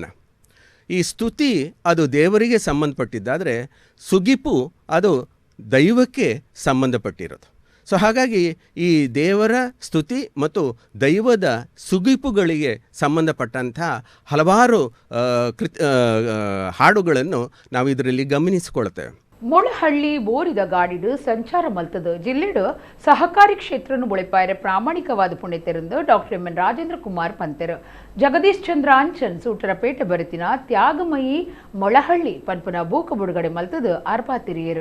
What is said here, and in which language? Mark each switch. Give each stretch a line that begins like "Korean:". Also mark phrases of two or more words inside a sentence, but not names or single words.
Kannada: ಈ ಸ್ತುತಿ ಅದು ದೇವರಿಗೆ ಸಂಬಂಧಪಟ್ಟಿದ್ದಾದರೆ ಸುಗಿಪು ಅದು ದೈವಕ್ಕೆ ಸಂಬಂಧಪಟ್ಟಿರೋದು. ಸೊ ಹಾಗಾಗಿ ಈ ದೇವರ ಸ್ತುತಿ ಮತ್ತು ದೈವದ ಸುಗಿಪುಗಳಿಗೆ ಸಂಬಂಧಪಟ್ಟಂಥ ಹಲವಾರು ಹಾಡುಗಳನ್ನು ನಾವು ಇದರಲ್ಲಿ ಗಮನಿಸಿಕೊಳ್ತೇವೆ.
Tulu: ಮೊಳಹಳ್ಳಿ ಬೋರಿದ ಗಾಡಿಡು ಸಂಚಾರ ಮಲ್ತದು ಜಿಲ್ಲೆಡು ಸಹಕಾರಿ ಕ್ಷೇತ್ರನು ಬೊಳೆಪಾಯರೆ ಪ್ರಾಮಾಣಿಕವಾದ ಪುಣ್ಯತೆರಂದು ಡಾಕ್ಟರ್ ಎಂ ಎನ್ ರಾಜೇಂದ್ರ ಕುಮಾರ್ ಪಂತೆರು ಜಗದೀಶ್ ಚಂದ್ರ ಅಂಚನ್ ಸೂಟರಪೇಟೆ ಬರುತ್ತಿನ ತ್ಯಾಗಮಯಿ ಮೊಳಹಳ್ಳಿ ಪನ್ಪುನ ಬೂಕ ಬುಡುಗಡೆ ಮಲ್ತದು ಅರ್ಪಾತಿರಿಯರು.